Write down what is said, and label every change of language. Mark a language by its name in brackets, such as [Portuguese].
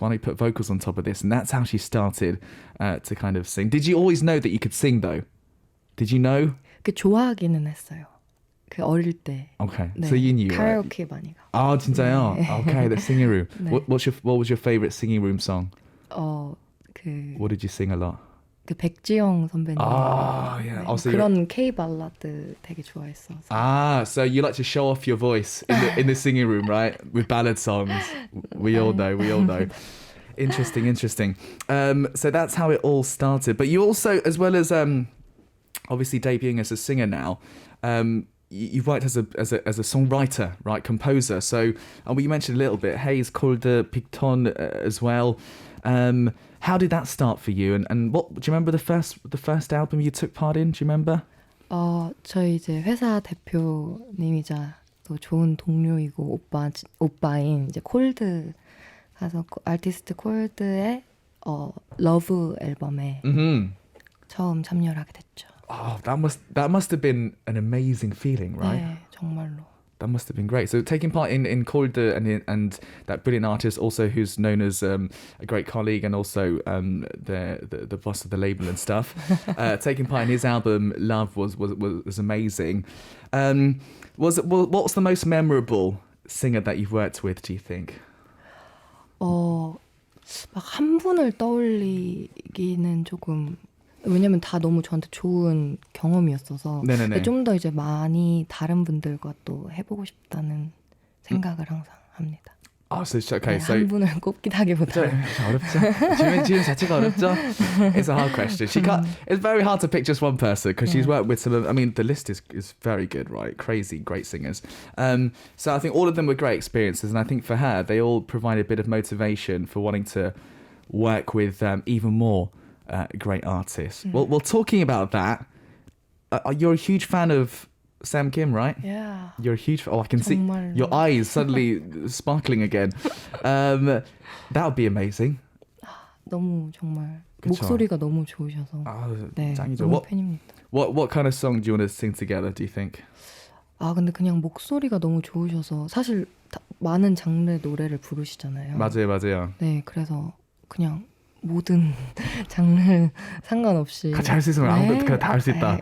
[English] Why don't we put vocals on top of this? And that's how she started to kind of sing. Did you always know that you could sing though? Did you know? [Korean] 좋아하기는 했어요. 그 어릴 때. [English] Okay, [Korean] 네, [English] so you knew. [Korean] 카라오케 많이 가. 진짜요? 네. [English] Okay, the singing room. [Korean] 네. [English] What was your favorite singing room song? What did you sing a lot? [Korean] 그 백지영 선배님. [English] Yeah. [Korean] 네, 그런 K 발라드 되게 좋아했어. [English] So you like to show off your voice in the singing room, right? With ballad songs. We all know. Interesting. So that's how it all started. But you also, as well as obviously debuting as a singer now, you've worked as a songwriter, right? Composer. So you mentioned a little bit. Hayes called Picton as well. How did that start for you? And what do you remember the first album you took part in? Do you remember? [Korean] 저희 이제 회사 대표님이자 또 좋은 동료이고 오빠인 이제 콜드 가서 아티스트 콜드의 러브 앨범에 처음 참여를 하게 됐죠. [English] That must have been an amazing feeling, right? [Korean] 네, 정말로. [English] That must have been great. So taking part in Kolde and that brilliant artist, also who's known as a great colleague and also the boss of the label and stuff. Taking part in his album Love was amazing. What was the most memorable singer that you've worked with? Do you think? [Korean] 막 한 분을 떠올리기는 조금. 왜냐면 다 너무 저한테 좋은 경험이었어서 좀 더 이제 많이 다른 분들과 또 해보고 싶다는 생각을 항상 합니다. [English] Okay, so [Korean] 한 분을 꼽기다기보다 어렵죠. 질문 자체가 어렵죠. [English] It's a hard question. It's very hard to pick just one person because she's worked with some of. I mean, the list is very good, right? Crazy, great singers. So I think all of them were great experiences, and I think for her, they all provide a bit of motivation for wanting to work with even more. Great artist. Well, talking about that, you're a huge fan of Sam Kim, right? Yeah. You're a huge fan. I can see your eyes suddenly sparkling again. That would be amazing. [Korean] 너무 정말 그쵸? 목소리가 너무 좋으셔서 네, 짱이죠. 너무 팬입니다. [English] What kind of song do you want to sing together, do you think? [Korean] 근데 그냥 목소리가 너무 좋으셔서 사실 많은 장르의 노래를 부르시잖아요. 맞아요. 네, 그래서 그냥 모든 장르 상관없이 같이 할 수 있으면 아무것도 다 할 수 있다.